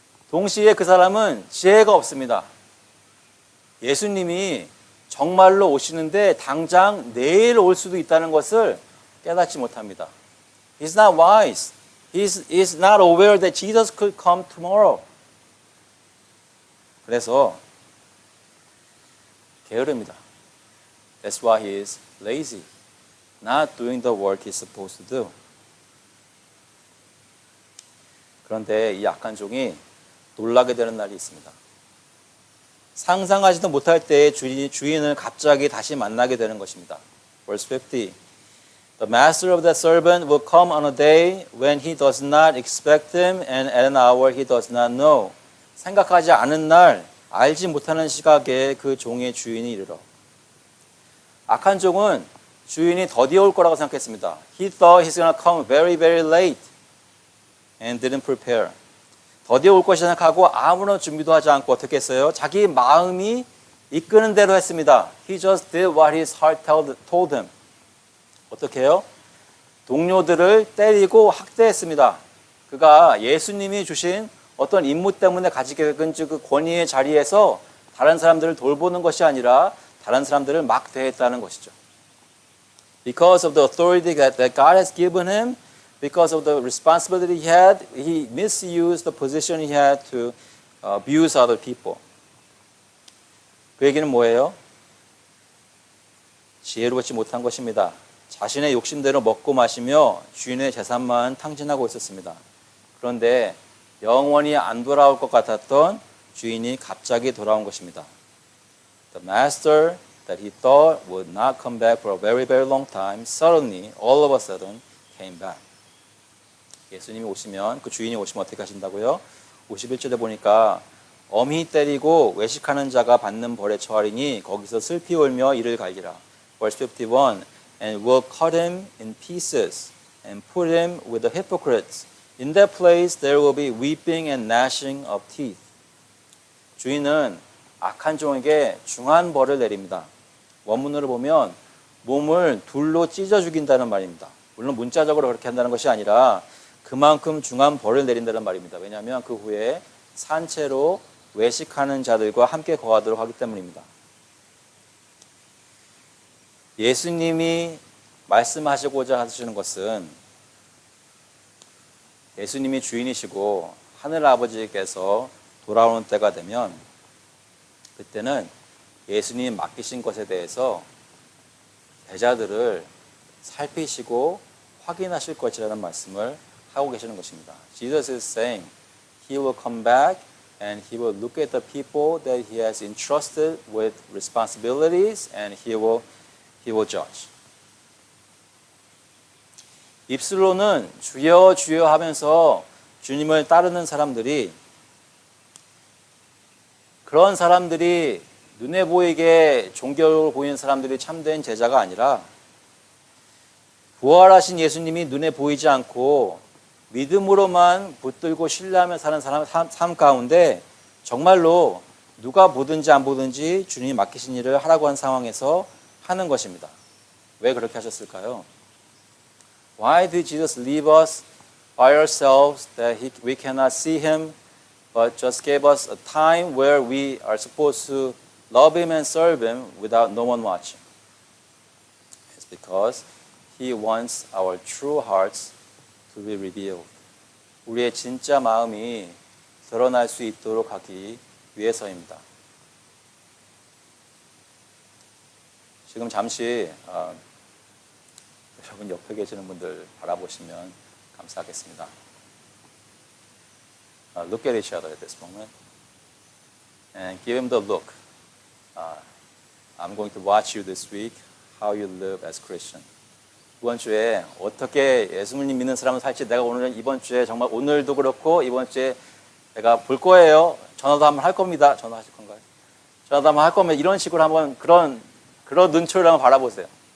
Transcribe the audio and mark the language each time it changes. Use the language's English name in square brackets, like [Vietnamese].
[Korean] 동시에 그 사람은 지혜가 없습니다. 예수님이 정말로 오시는데 당장 내일 올 수도 있다는 것을 깨닫지 못합니다. [English] He's not wise. He's not aware that Jesus could come tomorrow. [Korean] 그래서 게으릅니다. [English] That's why he is lazy. Not doing the work he's supposed to do. [Korean] 그런데 이 악한 종이 놀라게 되는 날이 있습니다. 상상하지도 못할 때에 주인을 갑자기 다시 만나게 되는 것입니다. [English] Verse 50. The master of that servant will come on a day when he does not expect him and at an hour he does not know. [Korean] 생각하지 않은 날, 알지 못하는 시각에 그 종의 주인이 이르러. 악한 종은 주인이 더디어 올 거라고 생각했습니다. He thought he's going to come very, very late and didn't prepare. 더디어 올 것이 생각하고 아무런 준비도 하지 않고 어떻게 했어요? 자기 마음이 이끄는 대로 했습니다. [English] He just did what his heart told him. [Korean] 어떻게 해요? 동료들을 때리고 학대했습니다. 그가 예수님이 주신 어떤 임무 때문에 가지게 된 그 권위의 자리에서 다른 사람들을 돌보는 것이 아니라 다른 사람들을 막 대했다는 것이죠. [English] Because of the authority that God has given him, because of the responsibility he had, he misused the position he had to abuse other people. [Korean] 그 얘기는 뭐예요? 지혜롭지 못한 것입니다. 자신의 욕심대로 먹고 마시며 주인의 재산만 탕진하고 있었습니다. 그런데 영원히 안 돌아올 것 같았던 주인이 갑자기 돌아온 것입니다. [English] The master that he thought would not come back for a very, very long time, suddenly, all of a sudden, came back. [Korean] 예수님이 오시면, 그 주인이 오시면 어떻게 하신다고요? 51절에 보니까 엄히 때리고 외식하는 자가 받는 벌에 처하리니 거기서 슬피 울며 이를 갈기라. [English] Verse 51, and will cut him in pieces and put him with the hypocrites. In that place there will be weeping and gnashing of teeth. [Korean] 주인은 악한 종에게 중한 벌을 내립니다. 원문으로 보면 몸을 둘로 찢어 죽인다는 말입니다. 물론 문자적으로 그렇게 한다는 것이 아니라 그만큼 중한 벌을 내린다는 말입니다. 왜냐하면 그 후에 산채로 외식하는 자들과 함께 거하도록 하기 때문입니다. 예수님이 말씀하시고자 하시는 것은 예수님이 주인이시고 하늘 아버지께서 돌아오는 때가 되면 그때는 예수님이 맡기신 것에 대해서 제자들을 살피시고 확인하실 것이라는 말씀을 하고 계시는 것입니다. [English] Jesus is saying he will come back and he will look at the people that he has entrusted with responsibilities and he will judge. [Korean] 입술로는 주여 주여 하면서 주님을 따르는 사람들이 그런 사람들이 눈에 보이게 종교로 보이는 사람들이 참된 제자가 아니라 부활하신 예수님이 눈에 보이지 않고 믿음으로만 붙들고 신뢰하며 사는 삶 가운데 정말로 누가 보든지 안 보든지 주님이 맡기신 일을 하라고 한 상황에서 하는 것입니다. 왜 그렇게 하셨을까요? [English] Why did Jesus leave us by ourselves that we cannot see him but just gave us a time where we are supposed to love him and serve him without no one watching? It's because he wants our true hearts to be revealed. [Korean] 우리의 진짜 마음이 드러날 수 있도록 하기 위해서입니다. 지금 잠시 여러분 옆에 계시는 분들 바라보시면 감사하겠습니다. [English] Look at each other at this moment and give him the look. I'm going to watch you this week, how you live as Christian. [Korean] 이번 주에 어떻게 예수님 믿는 사람을 살지 내가 오늘 이번 주에 정말 오늘도 그렇고 이번 주에 내가 볼 거예요. 전화도 한번 할 겁니다. 전화하실 건가요? 전화도 한번 할 거면 이런 식으로 한번 그런 눈초리를 한번 바라보세요.